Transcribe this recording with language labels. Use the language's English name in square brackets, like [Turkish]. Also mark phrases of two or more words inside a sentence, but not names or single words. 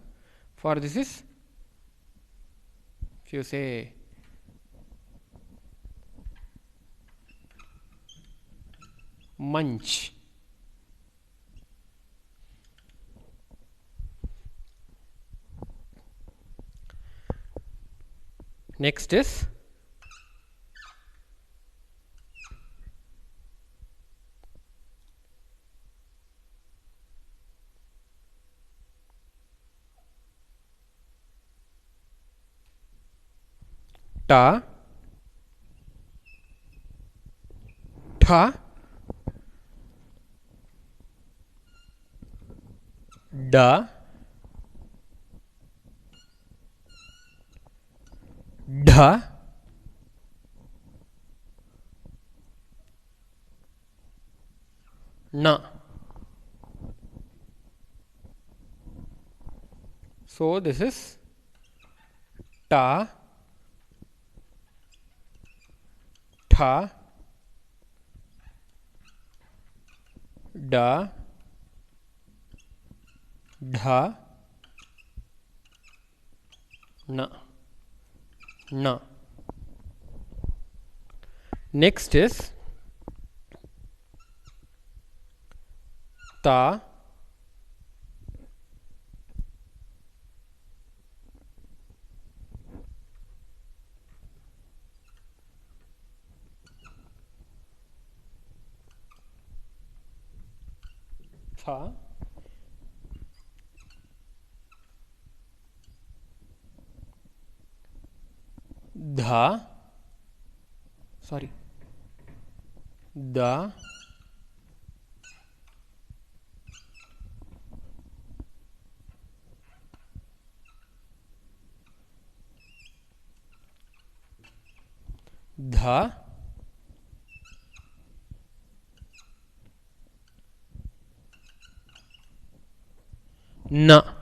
[English] For this is, if you say munch. Next is [Hindi] ta, tha, da, dha, na. [English] So this is [Hindi] ta, tha, da, dha, na. Na. [English] Next is ta, [Hindi] tha, dha, sorry, da, dha, na.